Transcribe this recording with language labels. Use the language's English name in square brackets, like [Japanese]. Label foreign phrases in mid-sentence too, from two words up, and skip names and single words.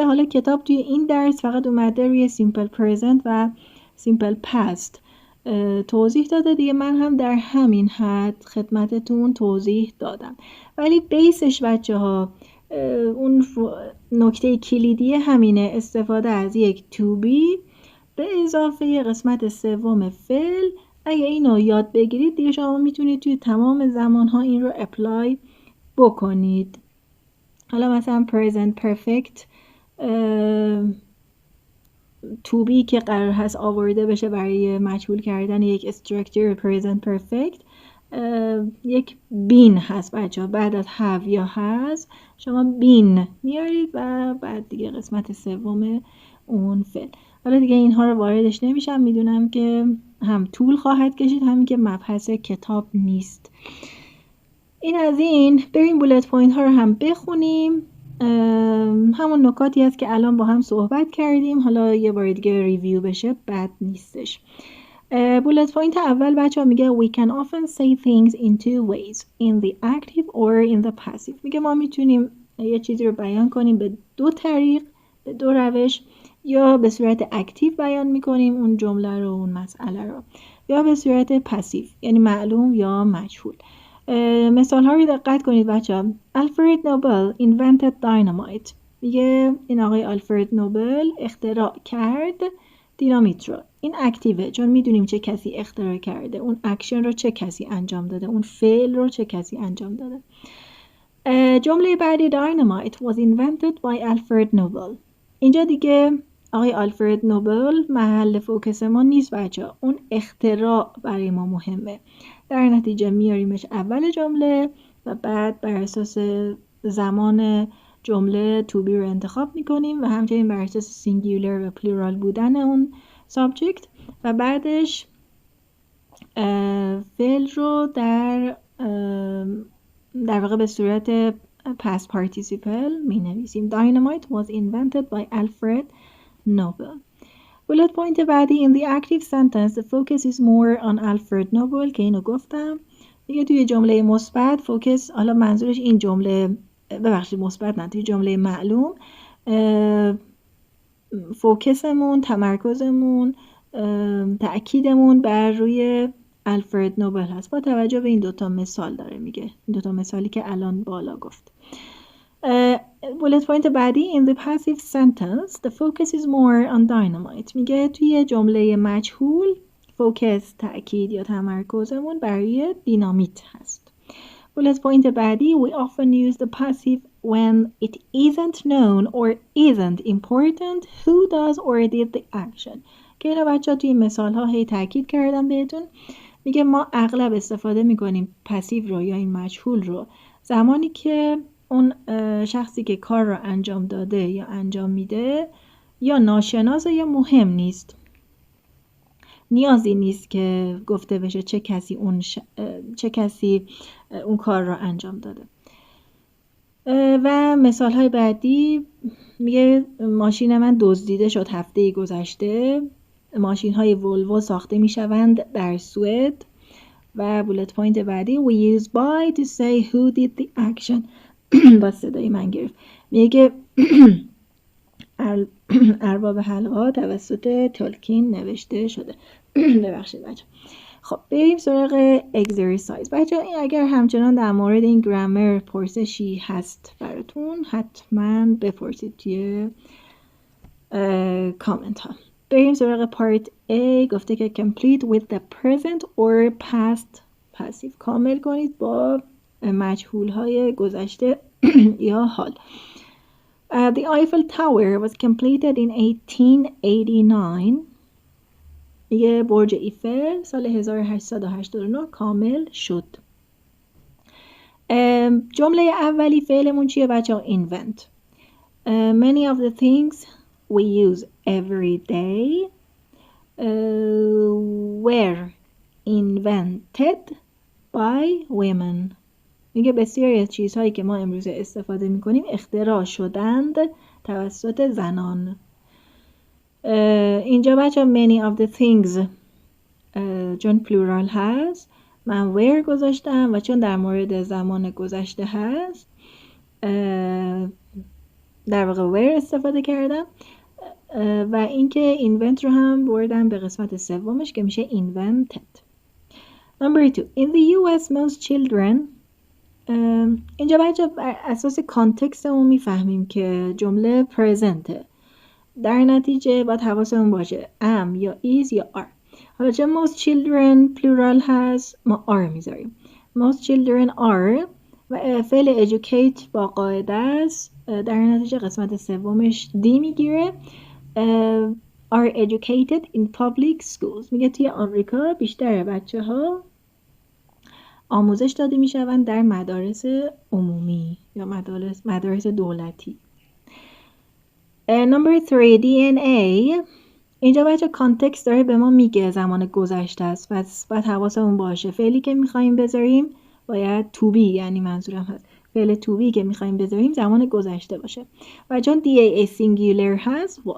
[Persian] حالا کتاب توی این درس فقط اومده روی [English] simple present [Persian] و [English] simple past [Persian] توضیح داده دیگه. من هم در همین حد خدمتتون توضیح دادم، ولی بیسش بچه ها اون نکته کلیدی همینه، استفاده از یک [English] to be [Persian] به اضافه قسمت سوم فعل. اگه اینو یاد بگیرید دیگه شما میتونید توی تمام زمانها این رو اپلای بکنید. حالا مثلا [English] present perfect to be [Persian] که قرار هست آورده بشه برای مجهول کردن یک [English] structure present perfect، [Persian] یک been هست بچه ها. بعد از have یا has شما been میارید و بعد دیگه قسمت سوم اون فعل. حالا دیگه اینها رو واردش نمیشم، میدونم که هم طول خواهد کشید، همین که مبحث کتاب نیست. این از این. بریم [English] bullet point [Persian] ها رو هم بخونیم. همون نکاتی هست که الان با هم صحبت کردیم، حالا یه بار دیگه ریویو بشه بد نیستش. [English] bullet point [Persian] اول بچه ها میگه [English] we can often say things in two ways, in the active or in the passive. [Persian] میگه ما میتونیم یه چیزی رو بیان کنیم به دو طریق، به دو روش، یا به صورت اکتیو بیان میکنیم اون جمله رو، اون مسئله رو، یا به صورت پسیو یعنی معلوم یا مجهول. مثال ها رو دقت کنید بچه ها. [English] آلفرد نوبل invented dynamite. [Persian] میگه این آقای آلفرد نوبل اختراع کرد دینامیت رو. این اکتیوه چون میدونیم چه کسی اختراع کرده، اون اکشن رو چه کسی انجام داده، اون فعل رو چه کسی انجام داده. جمله بعدی [English] dynamite was invented by Alfred Nobel. [Persian] اینجا دیگه آقای آلفرد نوبل محل فوکس ما نیست بچه ها. اون اختراع برای ما مهمه. در نتیجه میاریمش اول جمله و بعد بر اساس زمان جمله [English] to be [Persian] رو انتخاب میکنیم و همچنین بر اساس سینگولر و پلورال بودن اون سابجکت و بعدش فعل رو در واقع به صورت [English] past participle [Persian] می نویسیم. [English] Dynamite was invented by Alfred Nobel. bullet point بعدی in the active sentence the focus is more on Alfred Nobel [Persian] که اینو گفتم. دیگه توی جمله مثبت فوکس، حالا منظورش این جمله، ببخشید مثبت نه، توی جمله معلوم فوکسمون، تمرکزمون، تأکیدمون بر روی آلفرد نوبل هست با توجه به این دوتا مثال داره میگه، این دوتا مثالی که الان بالا گفت. [English] bullet point بعدی in the passive sentence the focus is more on dynamite. [Persian] میگه توی جمله مجهول فوکس، تأکید یا تمرکزمون برای دینامیت هست. [English] bullet point بعدی we often use the passive when it isn't known or isn't important who does or did the action. [Persian] که اینا بچه ها توی مثال ها هی تأکید کردم بهتون. میگه ما اغلب استفاده میکنیم پسیو رو یا این مجهول رو زمانی که اون شخصی که کار رو انجام داده یا انجام میده یا ناشناسه یا مهم نیست. نیازی نیست که گفته بشه چه کسی اون کار رو انجام داده. و مثال های بعدی میگه ماشین من دزدیده شد هفته گذشته. ماشین های ولوو ساخته می شوند در سوئد. [English] و bullet point بعدی we use by to say who did the action. [Persian] با صدای من گرفت. میگه ارباب حلقه توسط تولکین نوشته شده. ببخشید بچه. خب بریم سراغ اگزرسایز. بچه این اگر همچنان در مورد این گرامر پرسشی هست براتون حتما بپرسید توی کامنت ها. بریم سراغ پارت A. گفته که [English] complete with the present or past passive. [Persian] کامل کنید با مجهول های گذشته یا حال. [English] The Eiffel Tower was completed in 1889. [Persian] یه برج ایفل سال 1889 کامل شد. جمله اولی فعلمون چیه بچه ها؟ [English] invent. Many of the things we use every day were invented by women. [Persian] میگه بسیاری از چیزهایی که ما امروز استفاده میکنیم اختراع شدند توسط زنان. اینجا بچه [English] many of the things [Persian] چون پلورال هست من were گذاشتم و چون در مورد زمان گذشته هست در واقع were استفاده کردم و اینکه invent رو هم بردم به قسمت سومش که میشه invented. [English] Number 2. In the US most children. [Persian] اینجا بچه بر اساس کانتکستمون میفهمیم که جمله پرزنته. در نتیجه باید حواسمون باشه am یا is یا are. حالا چه [English] most children [Persian] plural هست ما are میذاریم. [English] Most children are [Persian] و فعل educate با قاعده است. در نتیجه قسمت سومش دی میگیره. [English] Are educated in public schools. [Persian] میگه توی آمریکا بیشتر بچه ها آموزش داده میشوند در مدارس عمومی یا مدارس دولتی. [English] Number 3 DNA. [Persian] اینجا بچه کانتکست داره به ما میگه زمان گذشته است و باید حواسمون باشه فعلی که میخواییم بذاریم باید [English] to be [Persian] یعنی منظورم هست فعل [English] to be [Persian] که میخواییم بذاریم زمان گذشته باشه و چون DA singular هست was.